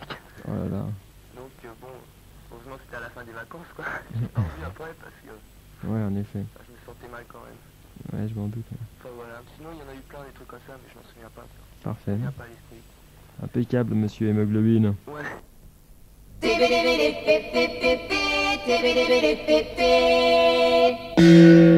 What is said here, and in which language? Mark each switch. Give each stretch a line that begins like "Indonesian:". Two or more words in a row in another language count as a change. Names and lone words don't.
French: Oh là là. Donc bon, heureusement c'était à la fin des vacances quoi, j'ai pas revu après parce que Ouais, en effet. je me sentais mal quand même. Ouais, je m'en doute. Ouais. Enfin voilà, sinon il y en a eu plein des trucs comme ça, mais je m'en souviens pas. Ça Parfait. me vient pas à l'esprit. Impeccable, monsieur Hémoglobine. Ouais. Tibbidi-bidi-bip-bip-bip-bip, tibbidi-bidi-bip-bip.